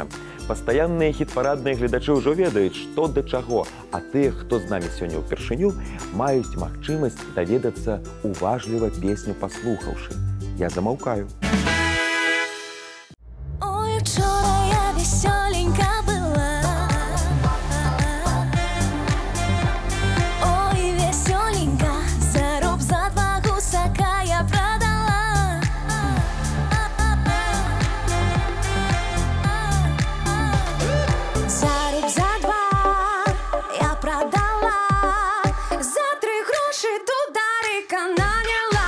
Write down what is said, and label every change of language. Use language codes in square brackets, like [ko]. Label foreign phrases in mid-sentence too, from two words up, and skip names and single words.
[be] Пастаянныя хіт-парадныя гледачы ўжо ведаюць, што да чаго, а тыя, хто з намі сёння ўпершыню, маюць магчымасць даведацца уважліва песню паслухаўшы. Я замаўкаю. [uk] Ой, вчора я весёленька была. Ой, весёленька, за руб за 2 гусака я продала. За руб за 2 я продала, за 3 гроші дударика наняла.